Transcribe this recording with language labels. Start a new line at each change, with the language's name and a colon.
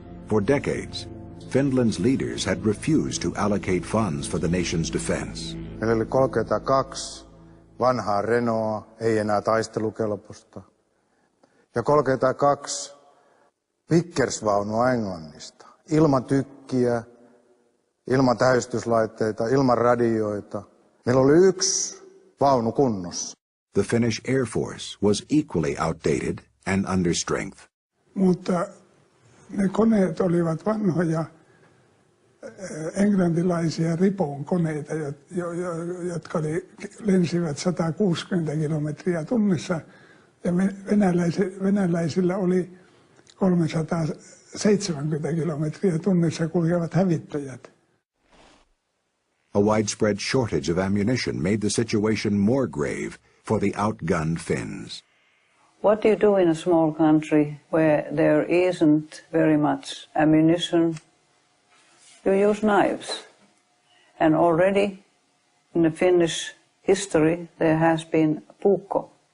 English: For decades, Finland's leaders had refused to allocate funds for the nation's defense.
Finnish: Meillä oli 32 vanhaa Renaulta, ei enää taistelukelpoista, ja 32 Vickersvaunua Englannista, ilman tykkiä, ilman tähystyslaitteita, ilman radioita. Meillä oli 1 vaunu kunnossa.
English: The Finnish Air Force was equally outdated and under strength.
Finnish: Mutta ne koneet olivat vanhoja englantilaisia Ripoon koneita, jotka lensivät 160 kilometriä tunnissa, ja venäläisillä oli 370 kilometriä tunnissa kulkevat hävittäjät.
English: A widespread shortage of ammunition made the situation more grave for the outgunned Finns. What do you do in a small country where there isn't very much ammunition? You use knives. And already in the Finnish history there has been puukko.